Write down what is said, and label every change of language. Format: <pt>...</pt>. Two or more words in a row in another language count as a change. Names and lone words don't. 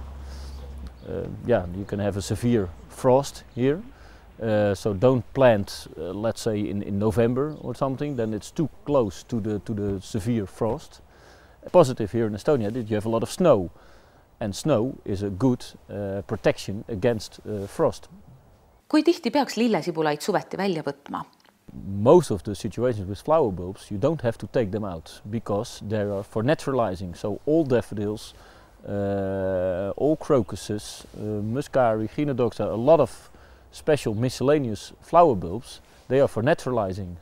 <en>You can have a severe frost here, so don't plant, let's say in November or something, then it's too close to the severe frost. Positive here in Estonia that you have a lot of snow, and snow is a good protection against frost.</en> <et>Kui tihti peaks lillesibulaid suveti välja võtma?</et> <en>Most of the situations with flower bulbs, you don't have to take them out because they are for naturalizing. So all daffodils, all crocuses, muscari, gynodoxa, a lot of special miscellaneous flower bulbs, they are for naturalizing.</en>